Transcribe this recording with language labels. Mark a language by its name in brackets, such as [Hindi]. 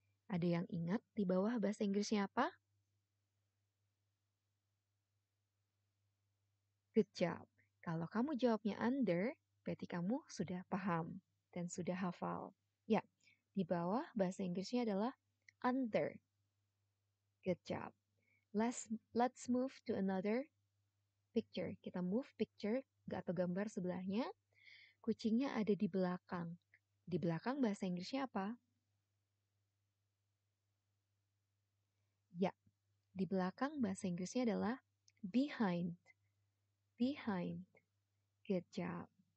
[Indonesian] Ada yang ingat di bawah bahasa Inggrisnya apa? [English] Good job. [Indonesian] Kalau kamu jawabnya under, berarti kamu sudah paham dan sudah hafal. Ya, di bawah bahasa Inggrisnya adalah under. [English] Good job. Let's move to another picture. [Indonesian] Kita move picture atau gambar sebelahnya. Kucingnya ada di belakang. Di belakang bahasa Inggrisnya apa? Ya, di belakang bahasa Inggrisnya adalah behind. Behind. [English] Good job.